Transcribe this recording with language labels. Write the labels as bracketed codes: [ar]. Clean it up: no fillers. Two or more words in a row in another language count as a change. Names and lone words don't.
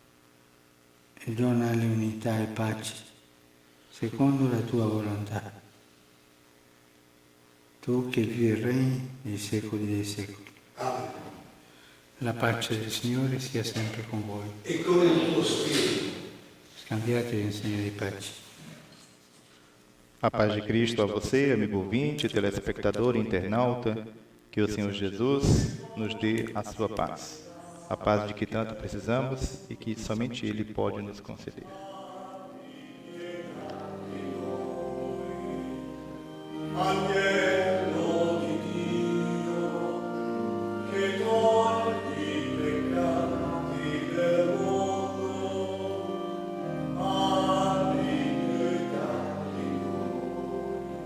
[it] E donale unità e pace secondo la tua volontà. Tu che vivi e regni nei secoli dei secoli. Amen. La pace del Signore sia sempre con voi. E con il tuo spirito. Scambiatevi in segno di pace. [pt] A paz de Cristo a você, amigo ouvinte, telespectador e internauta, que o Senhor Jesus nos dê a sua paz. A paz de que tanto precisamos e que somente Ele pode nos conceder. [it] Agnello di Dio, che togli i peccati del mondo, abbi pietà di noi.